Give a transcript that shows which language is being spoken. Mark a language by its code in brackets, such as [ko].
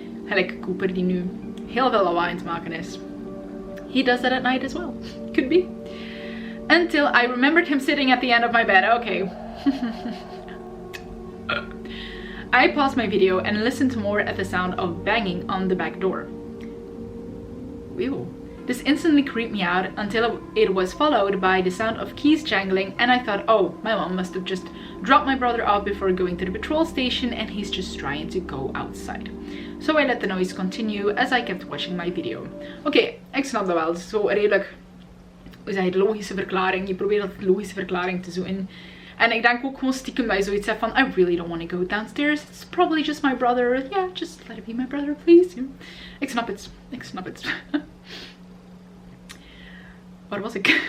[nl] Gelijk Cooper die nu heel veel lawaai aan het maken is. [en] He does that at night as well. Could be. Until I remembered him sitting at the end of my bed. Okay. I paused my video and listened more at the sound of banging on the back door. Ew. This instantly creeped me out until it was followed by the sound of keys jangling, and I thought, oh, my mom must have just dropped my brother off before going to the petrol station and he's just trying to go outside. So I let the noise continue as I kept watching my video. [nl] Oké, ik snap dat wel. Zo redelijk, hoe zeg je, de logische verklaring. Je probeert altijd logische verklaring te zoeken. En ik denk ook gewoon stiekem dat je zoiets hebt van, [en] I really don't want to go downstairs. It's probably just my brother. Yeah, just let it be my brother, please. [nl] Ik snap het. Ik snap het. Waar was ik?